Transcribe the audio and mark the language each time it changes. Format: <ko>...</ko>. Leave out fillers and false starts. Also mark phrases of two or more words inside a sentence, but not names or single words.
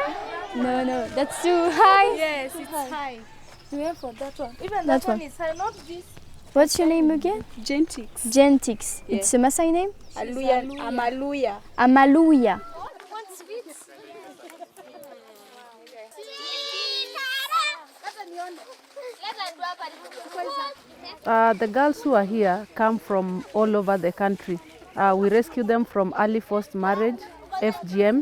<en>No, that's too high. Yes, it's high. Yeah, for that one. Even That that one one. is high, not this. What's your name again? Gentix. Gentix. Yeah. It's a Maasai name? Aluya. Amaluya. Amaluya. The girls who are here come from all over the country. We rescue them from early forced marriage, FGM.</en>